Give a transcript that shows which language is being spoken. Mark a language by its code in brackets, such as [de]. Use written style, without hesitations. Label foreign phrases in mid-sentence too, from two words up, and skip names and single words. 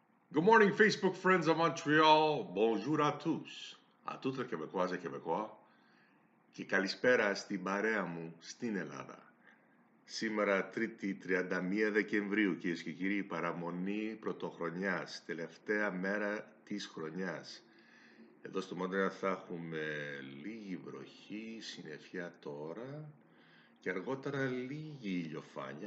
[en] Good morning, Facebook friends of Montreal. [fr] Bonjour à tous. À toutes les Québécoises et Québécois. [el] Και καλησπέρα στην παρέα μου στην Ελλάδα. Σήμερα, Τρίτη 31 Δεκεμβρίου, κυρίες και κύριοι, παραμονή πρωτοχρονιάς, τελευταία μέρα της χρονιάς. Εδώ στο Μόντρεαλ θα έχουμε λίγη βροχή, συννεφιά τώρα και αργότερα λίγη ηλιοφάνεια.